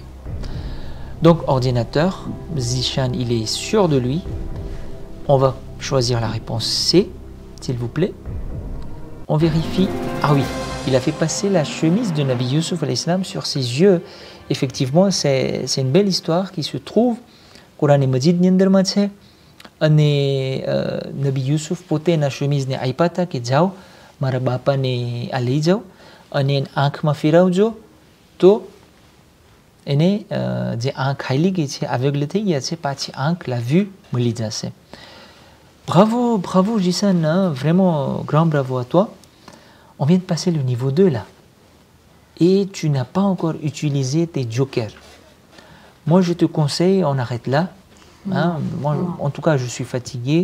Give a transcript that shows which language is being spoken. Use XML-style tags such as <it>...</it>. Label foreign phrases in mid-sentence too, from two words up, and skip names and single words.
<fr>Donc ordinateur, Zishan, il est sûr de lui. On va choisir la réponse C, s'il vous plaît. On vérifie. Ah oui, il a fait passer la chemise de Nabi Youssouf</fr> <ar>عليه السلام</ar> <fr>sur ses yeux. Effectivement, c'est une belle histoire qui se trouve</fr> <gu>Quran Majid ni અંદર માં છે અને નબી યુસુફ પોતે એના શમીઝને આપ્યા હતા કે જાઓ મારા બાપાને આ લઈ જાઓ અને આંખમાં ફેરવજો તો એને જે આંખ હાલી ગઈ છે aveugle થઈ ગયા છે પાછી આંખ</gu> <fr>la vue</fr> <gu>મળી જશે.</gu> <fr>Bravo Jisan, hein, vraiment grand bravo à toi. On vient de passer le niveau 2 là. Et tu n'as pas encore utilisé tes jokers. Moi, je te conseille, on arrête là. Hein. Moi, en tout cas, je suis fatigué.</fr>